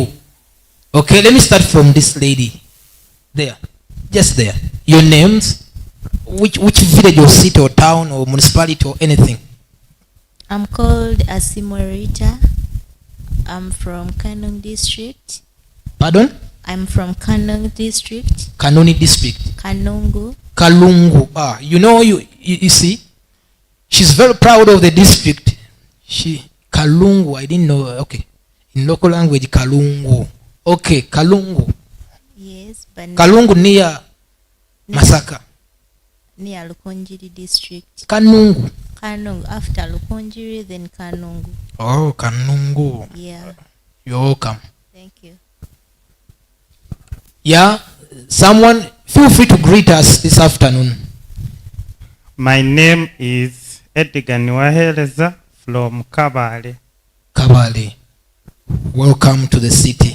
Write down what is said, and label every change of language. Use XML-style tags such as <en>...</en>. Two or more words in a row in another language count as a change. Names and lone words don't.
<en>Okay, let me start from this lady. There. Just there. Your names. Which village or city or town or municipality or anything? I'm called Asimorita. I'm from Kanong district. Pardon? I'm from Kanong district. Kanoni district. Kanungu. Kalungu. You know, you see, she's very proud of the district. Kalungu, I didn't know. Okay. In local language, Kalungu. Okay, Kalungu. Yes, but Kalungu near Masaka. Near Lukonjiri district. Kanungu. Kanungu. After Lukonjiri, then Kanungu. Oh, Kanungu. Yeah. You're welcome. Thank you. Yeah, someone, feel free to greet us this afternoon. My name is Edgar Niwaheleza from Kabale. Kabale. Welcome to the city.</en>